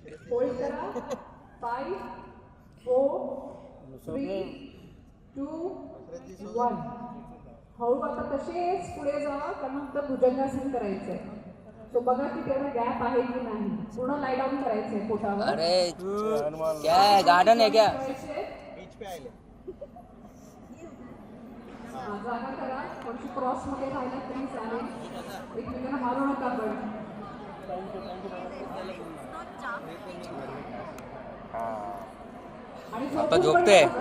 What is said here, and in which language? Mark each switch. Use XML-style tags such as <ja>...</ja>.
<mr>Hold करा. 5 4 3 2 1. हळू आता तसेच पुढे जावा, कारण नंतर भुजंगासन करायचंय. तो बघा की तेवढा गॅप आहे की नाही. पूर्ण लाय डाऊन करायचंय पोटावर.</mr> <hi>अरे क्या है, गार्डन है क्या? बीच पे आए.</hi> <mr>जागा करा. थोडीशी क्रॉस मध्ये राहिला तरी चालेल. एकमेकांना मारू नका. पण आणि आता झोपते.</mr>